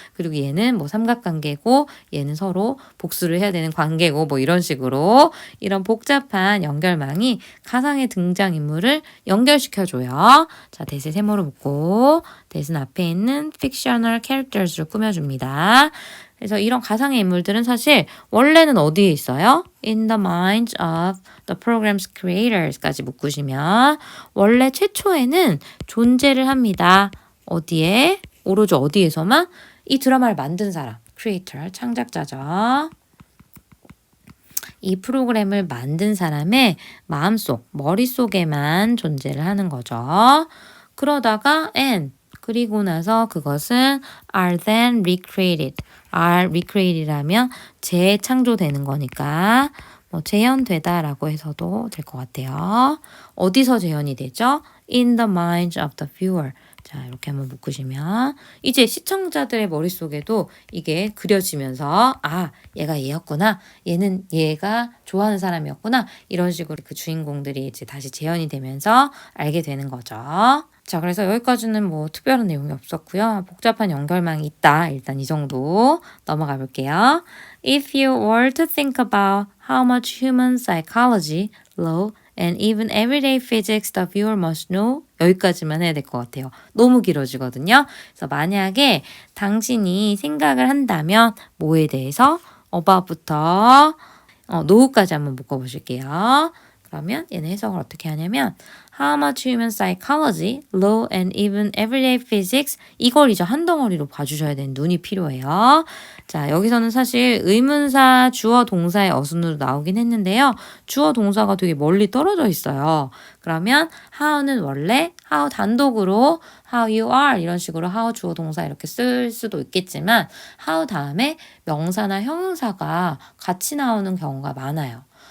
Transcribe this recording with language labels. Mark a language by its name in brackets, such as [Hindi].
[Korean] 그리고 얘는 뭐 삼각관계고 얘는 서로 복수를 해야 되는 관계고 뭐 이런 식으로 이런 복잡한 연결망이 가상의 등장인물을 연결시켜줘요. 자, 대세 세모로 묶고 대신 앞에 있는 fictional characters를 꾸며줍니다. 그래서 이런 가상의 인물들은 사실 원래는 어디에 있어요? [English] In the minds of the program's creators까지 [Korean] 묶으시면 원래 최초에는 존재를 합니다. 어디에? 오로지 어디에서만? 이 드라마를 만든 사람, creator, 창작자죠. 이 프로그램을 만든 사람의 마음속, 머릿속에만 존재를 하는 거죠. 그러다가 그리고 나서 그것은 [English] are then recreated. [Korean] recreated라면 재창조되는 거니까 뭐 재현되다라고 해서도 될 것 같아요. 어디서 재현이 되죠? [English] In the minds of the viewer. [Korean] 자, 이렇게 한번 묶으시면 이제 시청자들의 머릿속에도 이게 그려지면서 얘가 얘였구나. 얘는 얘가 좋아하는 사람이었구나. 이런 식으로 그 주인공들이 이제 다시 재현이 되면서 알게 되는 거죠. 자, 그래서 여기까지는 뭐 특별한 내용이 없었고요. 복잡한 연결망이 있다. 일단 이 정도 넘어가 볼게요. [English] If you were to think about how much human psychology, law, and even everyday physics the viewer must know [Korean] 여기까지만 해야 될 것 같아요. 너무 길어지거든요. 그래서 만약에 당신이 생각을 한다면 뭐에 대해서 about부터 노후까지 한번 묶어보실게요. 그러면 얘는 해석을 어떻게 하냐면 [English] How much human psychology, law, and even everyday physics [Korean] 이걸 이제 한 덩어리로 봐주셔야 되는 눈이 필요해요. 자, 여기서는 사실 의문사 주어 동사의 어순으로 나오긴 했는데요. 주어 동사가 되게 멀리 떨어져 있어요. 그러면 how는 원래 how 단독으로 [English] how you are [Korean] 이런 식으로 how 주어 동사 이렇게 쓸 수도 있겠지만 how 다음에 명사나 형용사가 같이 나오는 경우가 많아요.